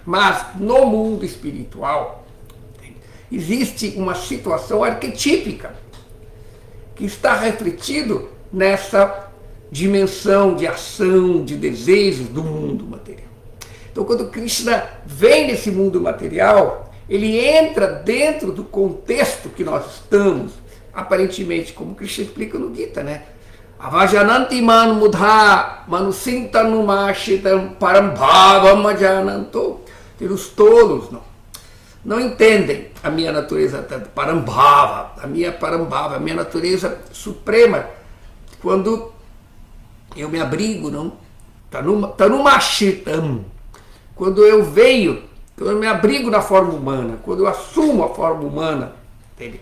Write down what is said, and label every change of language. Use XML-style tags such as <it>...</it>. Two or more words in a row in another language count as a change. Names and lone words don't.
<pt>Mas, no mundo espiritual, existe uma situação arquetípica que está refletido nessa dimensão de ação, de desejos do mundo material. Então, quando Krishna vem nesse mundo material, ele entra dentro do contexto que nós estamos, aparentemente, como Krishna explica no Gita, né?</pt> <sa>अवजानन्ति मां मूढा मानुषींतनुमाश्रितम् परंभावम् अजानन्तो.</sa> <pt>Os tolos não entendem a minha natureza parambhava, a minha natureza suprema, quando eu me abrigo, não? Tanumashitam. Quando eu me abrigo na forma humana, quando eu assumo a forma humana, entende?</pt>